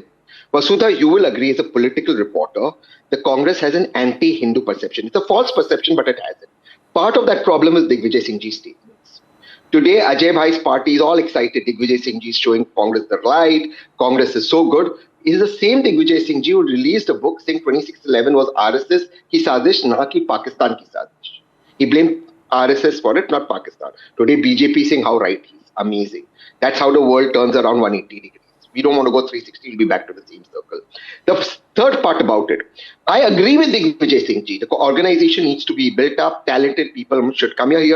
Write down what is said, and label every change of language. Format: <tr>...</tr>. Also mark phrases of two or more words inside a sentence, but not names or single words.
<en>Vasudha, you will agree as a political reporter, the Congress has an anti-Hindu perception. It's a false perception, but it has it. Part of that problem is Digivjaya Singh ji's statements. Today, Ajay Bhai's party is all excited. Digivjaya Singh ji is showing Congress the light. Congress is so good. It is the same Digivjaya Singh ji who released a book saying 2611 was</en> <hi>RSS की साज़िश, न कि पाकिस्तान की साज़िश.</hi> <en>He blamed RSS for it, not Pakistan. Today, BJP saying how right he is. Amazing. That's how the world turns around 180 degrees. We don't want to go 360, we'll be back to the same circle. The third part about it, I agree with Digivjaya Singh ji. The organization needs to be built up, talented people should come here.</en>